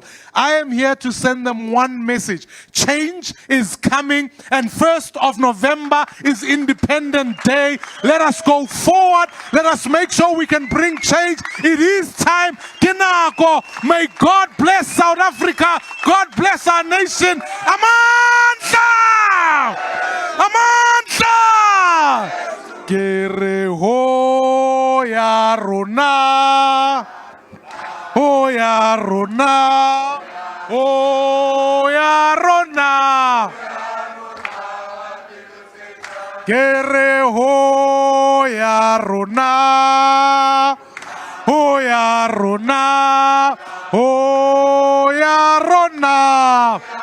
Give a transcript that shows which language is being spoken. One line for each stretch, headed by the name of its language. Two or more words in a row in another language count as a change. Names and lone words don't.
English: I am here to send them one message. Change is coming, and 1st of November is Independent Day. Let us go forward. Let us make sure we can bring change. It is time. Kinako. May God bless South Africa. God bless our nation. Amanda! Amanda!
Southern Sotho: Kere ho ya rona, ho ya rona, ho ya rona. Kere ho ya rona, ho ya rona, ho ya rona.